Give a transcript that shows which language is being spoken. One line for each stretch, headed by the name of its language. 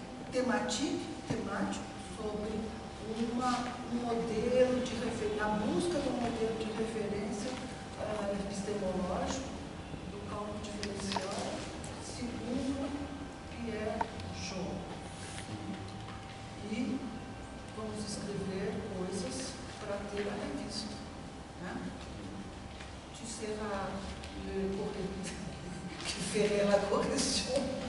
Portuguese: temático sobre um modelo de referência, a busca do modelo de referência epistemológico do campo diferencial, segundo Pierre Jaune. E vamos escrever coisas para ter a revista. Né?
French: Tu seras le correcteur, tu ferais la correction.